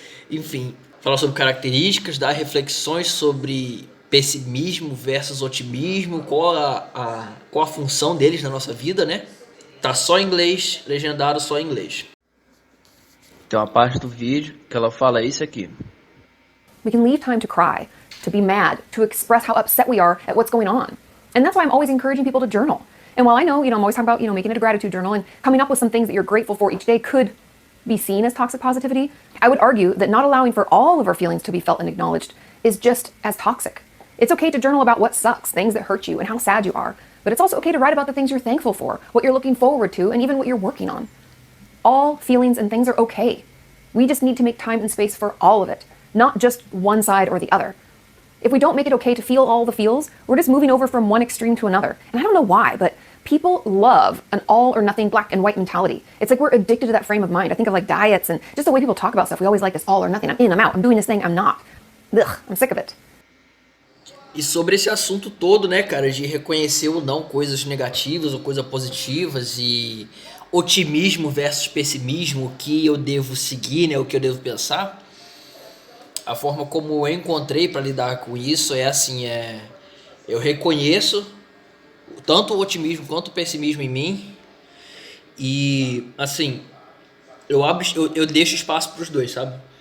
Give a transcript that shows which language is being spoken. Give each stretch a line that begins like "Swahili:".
Portuguese: Enfim, fala sobre características, dá reflexões sobre pessimismo versus otimismo, qual a função deles na nossa vida, né? Tá só em inglês, legendado só em inglês. Tem uma parte do vídeo que ela fala isso aqui.
English: We can leave time to cry, to be mad, to express how upset we are at what's going on. And that's why I'm always encouraging people to journal. And while I know, I'm always talking about, making it a gratitude journal and coming up with some things that you're grateful for each day could be seen as toxic positivity, I would argue that not allowing for all of our feelings to be felt and acknowledged is just as toxic. It's okay to journal about what sucks, things that hurt you, and how sad you are. But it's also okay to write about the things you're thankful for, what you're looking forward to, and even what you're working on. All feelings and things are okay. We just need to make time and space for all of it, not just one side or the other. If we don't make it okay to feel all the feels, we're just moving over from one extreme to another. And I don't know why, but people love an all or nothing black and white mentality. It's like we're addicted to that frame of mind. I think of like diets and just the way people talk about stuff. We always like this all or nothing. I'm in, I'm out. I'm doing this thing, I'm not. Ugh, I'm sick of it.
Portuguese: E sobre esse assunto todo, né, cara, de reconhecer ou não coisas negativas ou coisas positivas e otimismo versus pessimismo, o que eu devo seguir, né, o que eu devo pensar. A forma como eu encontrei para lidar com isso é assim, eu reconheço tanto o otimismo quanto o pessimismo em mim e assim, eu deixo espaço para os dois, sabe?